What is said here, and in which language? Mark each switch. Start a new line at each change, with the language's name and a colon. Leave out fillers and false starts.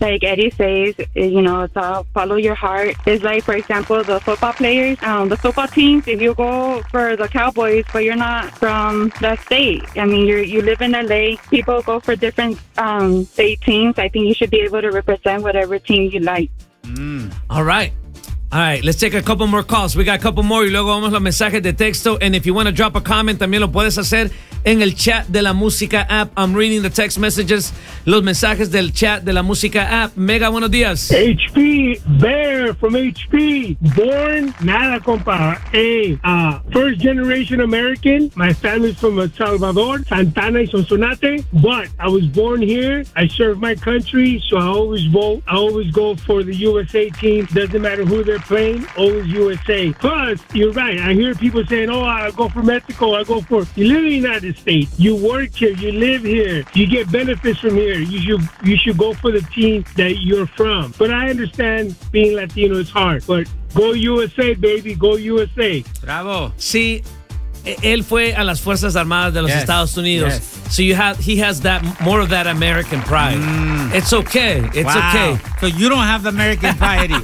English: Like Eddie says, you know, it's all follow your heart. It's like, for example, the football players, the football teams, if you go for the Cowboys, but you're not from that state. I mean, you live in LA. People go for different state teams. I think you should be able to represent whatever team you like. All right. All right, let's take a couple more calls. We got a couple more
Spanish: y luego vamos a los mensajes de texto.
English: And if you want to drop a comment,
Spanish: también lo puedes hacer en el chat de la música app.
English: I'm reading the text messages,
Spanish: los mensajes del chat de la música app. Mega, buenos días.
English: HP, Bear from HP. Born,
Spanish: nada, compa.
English: Hey, first generation American. My family's from El Salvador, Santana y Sonsonate. But I was born here. I served my country, so I always vote. I always go for the USA team. Doesn't matter who they're playing, always USA. Plus, you're right. I hear people saying, oh, I'll go for Mexico. I'll go for the United State. You work here. You live here. You get benefits from here. You should go for the team that you're from. But I understand being Latino is hard. But go USA, baby. Go USA. Bravo.
Spanish: Sí, él fue a las Fuerzas Armadas de los
English: yes.
Spanish: Estados Unidos.
English: Yes. So you have he has that more of that American pride. Mm. It's okay. It's wow. okay. So you don't have the American pride, Eddie.